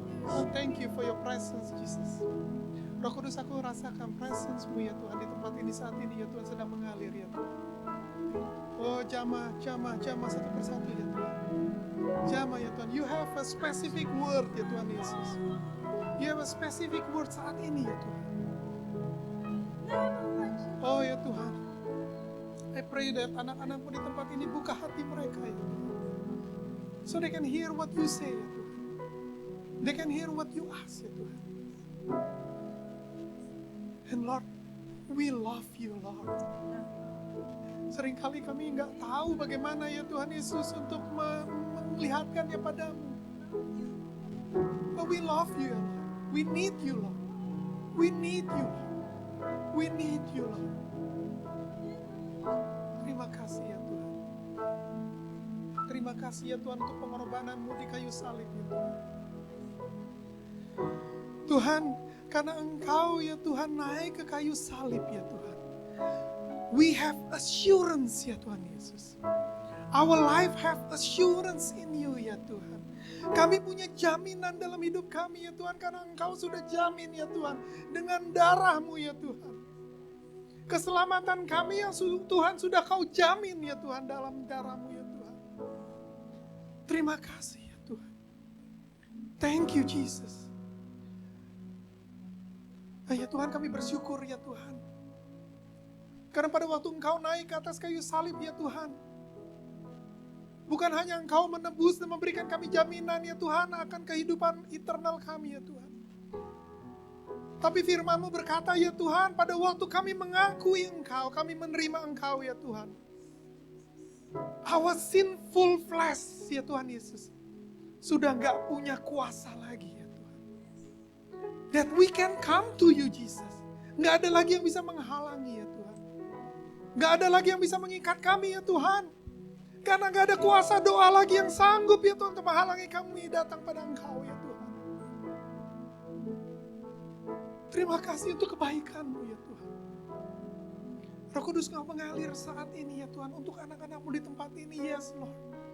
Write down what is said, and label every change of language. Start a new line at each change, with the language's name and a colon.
English: Oh, thank you for your presence, Jesus.
Indonesian: Roh Kudus, aku rasakan presence-Mu ya Tuhan di tempat ini saat ini ya Tuhan sedang mengalir ya Tuhan. Oh, jamah satu persatu ya Tuhan. Jamah ya Tuhan.
English: You have a specific word
Indonesian: ya Tuhan Yesus.
English: You have a specific word
Indonesian: saat ini ya Tuhan. Oh ya Tuhan.
English: I pray that
Indonesian: anak-anak-Mu di tempat ini buka hati mereka ya Tuhan.
English: So they can hear what you say
Indonesian: ya Tuhan.
English: They can hear what you ask ya Tuhan. And Lord, we love you Lord.
Indonesian: Seringkali kami nggak tahu bagaimana ya Tuhan Yesus untuk melihatkannya padamu.
English: But we love you Lord. We need you Lord. We need you Lord. We need you Lord.
Indonesian: Terima kasih ya Tuhan. Terima kasih ya Tuhan untuk pengorbanan-Mu di kayu salib ya Tuhan. Tuhan, karena Engkau ya Tuhan naik ke kayu salib ya Tuhan.
English: We have assurance
Indonesian: ya Tuhan Yesus.
English: Our life have assurance in you
Indonesian: ya Tuhan. Kami punya jaminan dalam hidup kami ya Tuhan. Karena Engkau sudah jamin ya Tuhan. Dengan darah-Mu ya Tuhan. Keselamatan kami yang Tuhan sudah Kau jamin ya Tuhan dalam darah-Mu ya Tuhan. Terima kasih ya Tuhan.
English: Thank you Jesus.
Indonesian: Ya Tuhan, kami bersyukur ya Tuhan. Karena pada waktu Engkau naik ke atas kayu salib ya Tuhan. Bukan hanya Engkau menebus dan memberikan kami jaminan ya Tuhan akan kehidupan eternal kami ya Tuhan. Tapi firman-Mu berkata ya Tuhan, pada waktu kami mengakui Engkau, kami menerima Engkau ya Tuhan.
English: Our sinful flesh
Indonesian: ya Tuhan Yesus sudah gak punya kuasa lagi ya Tuhan.
English: That we can come to you Jesus.
Indonesian: Gak ada lagi yang bisa menghalangi ya Tuhan. Gak ada lagi yang bisa mengikat kami ya Tuhan. Karena gak ada kuasa doa lagi yang sanggup ya Tuhan untuk menghalangi kami datang pada Engkau ya Tuhan. Terima kasih untuk kebaikan-Mu ya Tuhan. Roh Kudus Engkau mengalir saat ini ya Tuhan untuk anak-anak-Mu di tempat ini,
English: yes Lord.